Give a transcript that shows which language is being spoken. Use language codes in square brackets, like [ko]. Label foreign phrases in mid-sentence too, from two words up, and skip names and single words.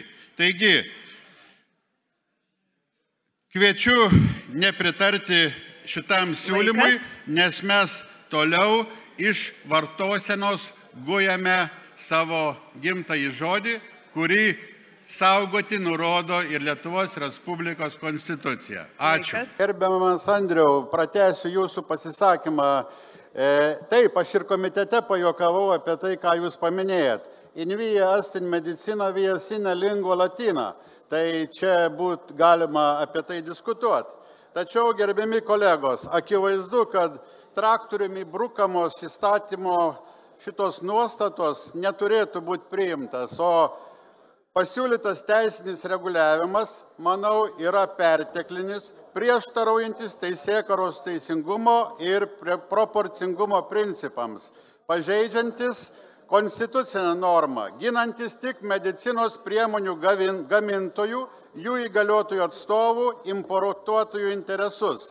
[lt] Taigi, kviečiu nepritarti šitam siūlymui, nes mes toliau iš vartosenos gujame savo gimtąjį žodį, kurį saugoti nurodo ir Lietuvos Respublikos konstitucija. Ačiū. Gerbiamas Andriau, pratęsiu jūsų pasisakymą. Taip, aš ir komitete pajuokavau apie tai, ką jūs paminėjot. [la] In via est in medicina via sine lingua latina. [lt] Tai čia būt galima apie tai diskutuoti. Tačiau, gerbiami kolegos, akivaizdu, kad traktoriumi brukamos įstatymo šitos nuostatos neturėtų būti priimtas, o pasiūlytas teisinis reguliavimas, manau, yra perteklinis, prieštaraujantis teisėkūros teisingumo ir proporcingumo principams, pažeidžiantis konstitucinę normą, ginantis tik medicinos priemonių gamintojų, jų įgaliotojų atstovų, importuotojų interesus.